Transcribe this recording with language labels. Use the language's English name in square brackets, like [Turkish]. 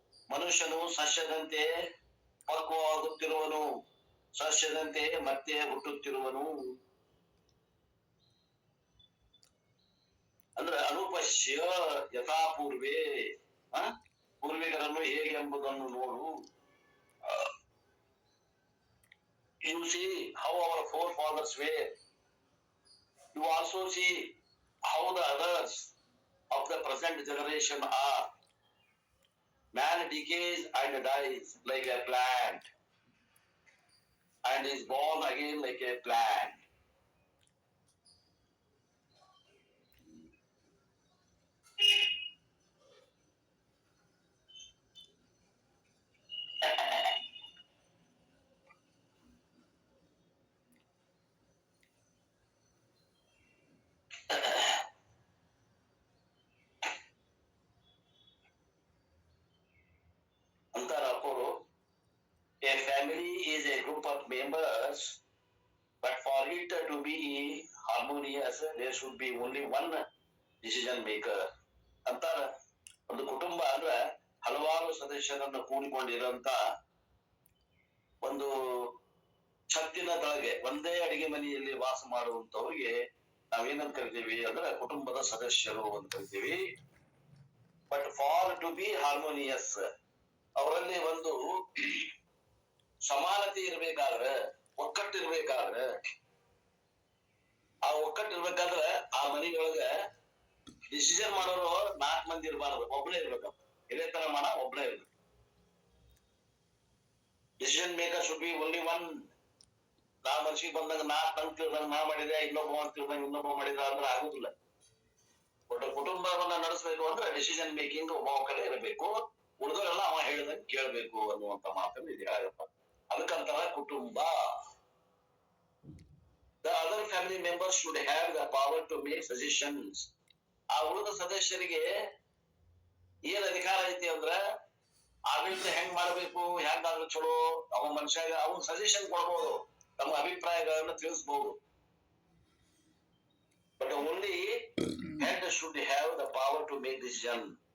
[Kannada] ಮನುಷ್ಯನು ಸಸ್ಯದಂತೆ ಪಕ್ವವಾಗುತ್ತಿರುವನು, ಸಸ್ಯದಂತೆ ಮತ್ತೆ ಹುಟ್ಟುತ್ತಿರುವನು. ಅಂದ್ರೆ [Sanskrit] ಅನುಪಶ್ಯ ಯಥಾ ಪೂರ್ವೇ, [Kannada] ಪೂರ್ವಿಕರನ್ನು ಹೇಗೆ ಎಂಬುದನ್ನು ನೋಡು. [English] You see how our forefathers were. You also see how the others of the present generation are. Man decays and dies like a plant and is born again like a plant. A family is a group of members, but for it to be harmonious, there should be only one decision maker. [Kannada] ಅಂತಾರ ಒಂದು ಕುಟುಂಬ ಅಂದ್ರೆ ಹಲವಾರು ಸದಸ್ಯರನ್ನು ಕೂಡಿಕೊಂಡಿರುವಂತ ಒಂದು ಛತ್ತಿನ ತಳಗೆ ಒಂದೇ ಅಡಿಗೆ ಮನೆಯಲ್ಲಿ ವಾಸ ಮಾಡುವಂತವ್ರಿಗೆ ನಾವೇನಂತ ಕರಿತೀವಿ ಅಂದ್ರೆ ಕುಟುಂಬದ ಸದಸ್ಯರು ಅಂತ ಕರಿತೀವಿ. [English] but for to be harmonious, [Kannada] ಅವರಲ್ಲಿ ಒಂದು ಸಮಾನತೆ ಇರ್ಬೇಕಾದ್ರೆ, ಒಕ್ಕಟ್ಟಿರ್ಬೇಕಾದ್ರೆ, ಆ ಒಕ್ಕಟ್ಟಿರ್ಬೇಕಾದ್ರೆ ಆ ಮನೆಯೊಳಗ ಡಿಸಿಷನ್ ಮಾಡೋರು 4 ಮಂದಿ ಇರಬಾರ್ದು, ಒಬ್ಬನೇ ಇರ್ಬೇಕಪ್ಪ. ಇದೇ ತರ ಒಬ್ಬನೇ ಇರ್ಬೇಕು. [English] Decision maker should be only one. [Kannada] ನಾ ಮನ್ಸಿಗೆ ಬಂದಂಗ ನಂಗೆ ತಿಳಿದಂಗ ನಾ ಮಾಡಿದೆ, ಇನ್ನೊಬ್ಬ ತಿಳಿದಂಗ ಇನ್ನೊಬ್ಬ ಮಾಡಿದ ಅಂದ್ರೆ ಆಗುದಿಲ್ಲ. ಒಟ್ಟು ಕುಟುಂಬವನ್ನ ನಡೆಸಬೇಕು ಅಂದ್ರೆ ಡಿಸಿಷನ್ ಮೇಕಿಂಗ್ ಒಬ್ಬ ಕಡೆ ಇರಬೇಕು, ಉಳಿದವರೆಲ್ಲ ಅವ ಹೇಳಿದಂಗೆ ಕೇಳಬೇಕು ಅನ್ನುವಂತ ಮಾತನ್ನು ಇದು ಹೇಳಪ್ಪ. ಅದಕ್ಕಂತಾರ ಕುಟುಂಬ. [English] The other family members should have the power to make suggestions. [Kannada] ಆ ಉಳಿದ ಸದಸ್ಯರಿಗೆ ಏನ್ ಅಧಿಕಾರ ಐತಿ ಅಂದ್ರ ಆಡಳಿತ ಹೆಂಗ್ ಮಾಡ್ಬೇಕು, ಹೆಂಗಾದ್ರೂ ಚಲೋ, ಅವ ಮನುಷ್ಯಾಗ ಅವನ್ ಸಜೆಷನ್ ಕೊಡ್ಬೋದು, ತಮ್ಮ ಅಭಿಪ್ರಾಯಗಳನ್ನ ತಿಳಿಸಬಹುದು. [English] But only head should have the power to make decision.